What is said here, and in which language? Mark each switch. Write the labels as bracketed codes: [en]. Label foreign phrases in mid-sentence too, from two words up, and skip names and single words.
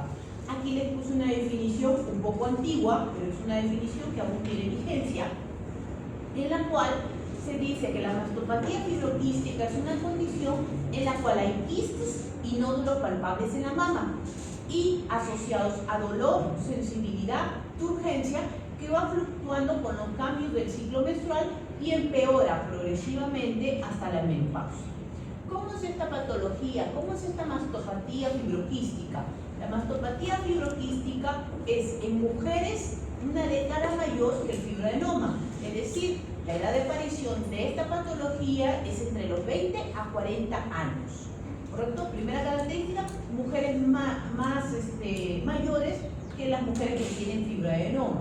[es] Aquí les puse una definición un poco antigua, pero es una definición que aún tiene vigencia, en la cual se dice que la mastopatía fibroquística es una condición en la cual hay quistes y nódulos palpables en la mama y asociados a dolor, sensibilidad, turgencia, que va fluctuando con los cambios del ciclo menstrual y empeora progresivamente hasta la menopausia. ¿Cómo es esta patología? ¿Cómo es esta mastopatía fibroquística? La mastopatía fibroquística es en mujeres una década mayor que el fibroadenoma, es decir, la edad de aparición de esta patología es entre los 20 a 40 años. ¿Correcto? Primera característica, mujeres mayores que las mujeres que tienen fibroadenoma.